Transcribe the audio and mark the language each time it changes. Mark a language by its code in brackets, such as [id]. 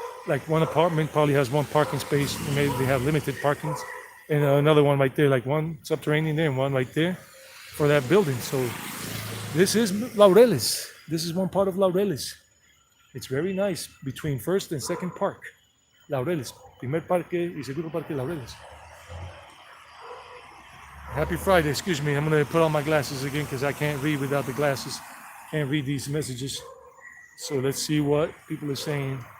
[en] Like one apartment probably has 1 parking space, and maybe they have limited parkings. And another one right there, like one subterranean there and one right there for that building. So this is Laureles. This is one part of Laureles. It's very nice between first and second park. Laureles. [es] Primer parque y segundo parque Laureles. [en] Happy Friday. Excuse me. I'm going to put on my glasses again because I can't read without the glasses. Can't read these messages. So let's see what people are saying.